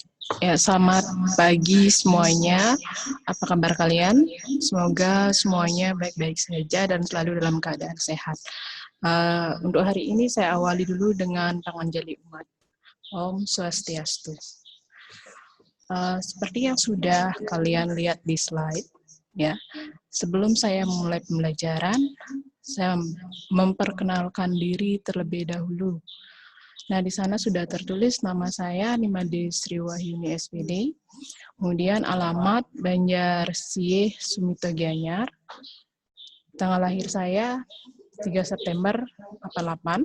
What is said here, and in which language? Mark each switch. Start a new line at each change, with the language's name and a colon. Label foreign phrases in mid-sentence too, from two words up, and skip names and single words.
Indonesian: Ya, selamat pagi semuanya. Apa kabar kalian? Semoga semuanya baik-baik saja dan selalu dalam keadaan sehat. Untuk hari ini saya awali dulu dengan panganjali umat. Om Swastiastu. Seperti yang sudah kalian lihat di slide, ya. Sebelum saya memulai pembelajaran, saya memperkenalkan diri terlebih dahulu. Nah, di sana sudah tertulis nama saya Nimade Sriwahyuni SPD, kemudian alamat Banjar Sieh Sumito Gianyar, tanggal lahir saya 3 September 88.